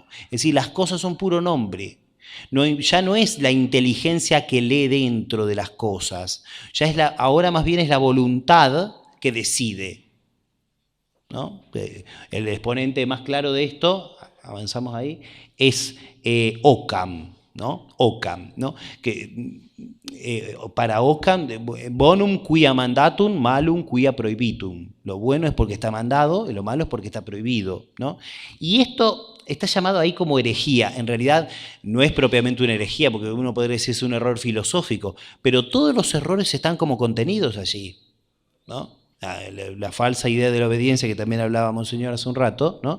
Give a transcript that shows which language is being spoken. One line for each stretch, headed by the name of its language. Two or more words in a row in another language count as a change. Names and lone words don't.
Spanish: Es decir, las cosas son puro nombre. Ya no es la inteligencia que lee dentro de las cosas. Ahora más bien es la voluntad que decide, ¿no? El exponente más claro de esto, avanzamos ahí, es Occam, ¿no? Occam, ¿no? Que para Occam,
Latin: bonum quia mandatum, malum quia prohibitum.
Spanish: Lo bueno es porque está mandado y lo malo es porque está prohibido, ¿no? Y esto está llamado ahí como herejía. En realidad no es propiamente una herejía, porque uno podría decir es un error filosófico, pero todos los errores están como contenidos allí, ¿no? La falsa idea de la obediencia, que también hablaba Monseñor hace un rato, ¿no?